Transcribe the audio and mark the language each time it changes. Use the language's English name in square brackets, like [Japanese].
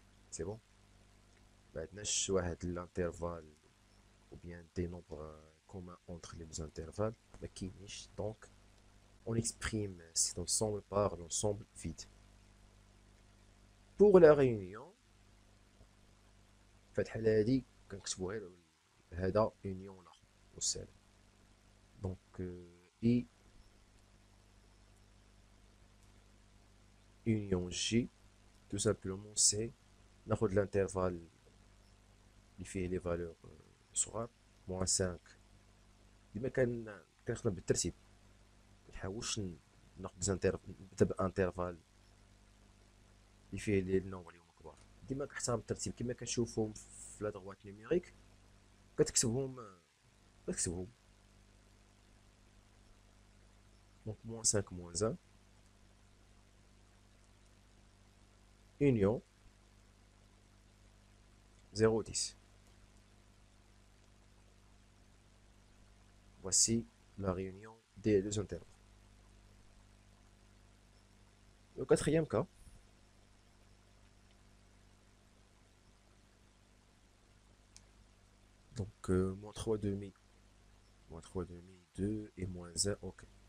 [French] C'est bon? Maintenant, je choisis l'intervalle ou bien des nombres communs entre les deux intervalles. Donc, on exprime cet ensemble par l'ensemble vide. pour la réunion [Arabic] في الحالة هادي كنكتبو غير هذا union لا والسالب. دونك I union J [French] tout simplement c'est [Arabic] ناخد l'intervalle اللي فيه لي فالور صغار موان 5. ديما كنخدم بالترتيب، منحاولش نبدا بانترفال اللي فيه لي نومبر اللي هما كبار. ديما كنحترم الترتيب كما كنشوفهم في لا دغوات نيميريك، كتكتبهم دونك موان 5 موان 1 union 0,10. [French] Voici la réunion des deux intervalles. Le quatrième cas, donc moins 3 demi, 2 et moins 1, ok.